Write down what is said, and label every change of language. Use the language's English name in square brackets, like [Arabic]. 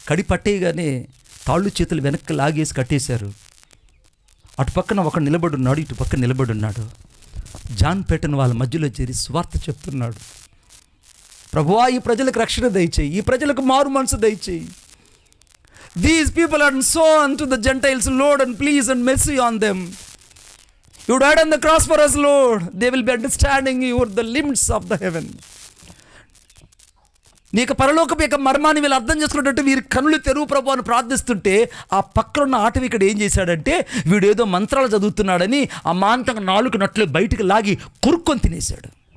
[Telugu] పట్టేయగానే తాళ్ళు చేతులు వెనక్కి లాగేసి కట్టేశారు. అటు పక్కన ఒకడు నిలబడున్నాడు, ఇటు పక్కన నిలబడున్నాడు. జాన్ పేటన్ వాళ్ళ మధ్యలో చేరి స్వార్థ చెప్తున్నాడు, ప్రభువా ఈ ప్రజలకు రక్షణ దయచేయి, ఈ ప్రజలకు మారు మనసు దయచేయి. [English] These people are sown to the Gentiles, Lord, and please and mercy on them. You died on the cross for us, Lord. They will be understanding you the limits of the heaven. [Telugu] నీకు పరలోకపు యొక్క మర్మాన్ని వీళ్ళు అర్థం చేసుకున్నట్టు వీరి కనులు తెరువు ప్రభు అని ప్రార్థిస్తుంటే, ఆ పక్కన ఉన్న ఆటవికుడు ఏం చేశాడంటే, వీడు ఏదో మంత్రాలు చదువుతున్నాడని ఆ మాంతంగా నాలుగు నట్లు బయటికి లాగి కొరుక్కొని తినేశాడు.